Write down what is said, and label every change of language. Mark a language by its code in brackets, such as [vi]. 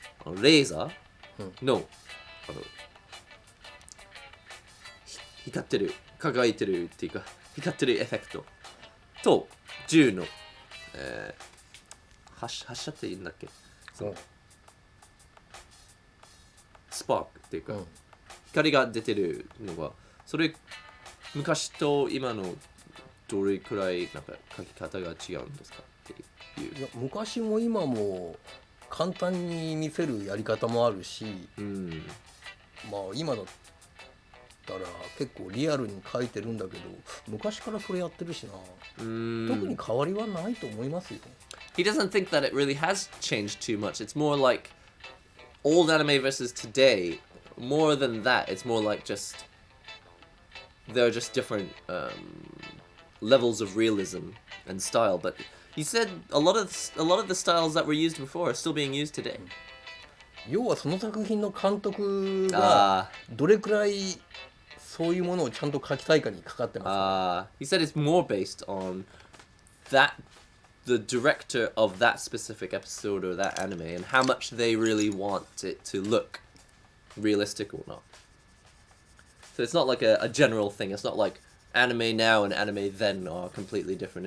[ja] レーザーの、光ってる、輝いてるっていうか、光ってるエフェクトと銃の、発射って言うんだっけ、そのスパークっていうか、光が出てるのが、それ昔と今のどれくらいなんか描き方が違うんですかっていう。いや昔も今も簡単に見せるやり方もあるし、まあ今だったら結構リアルに描いてるんだけど、昔からそれやってるしな。特に変わりはないと思いますよ。 [en] He doesn't think that it really has changed too much. It's more like old anime versus today. More than that, it's more like just there are just different levels of realism and style. But he said a lot of the styles that were used before are still being used today. [ja] 要はその作品の監督がどれくらいそういうものをちゃんと描きたいかにかかってます。 [en] He said it's more based on that the director of that specific episode or that anime and how much they really want it to look realistic or not. So it's not like a general thing. It's not like anime now and anime then are completely different.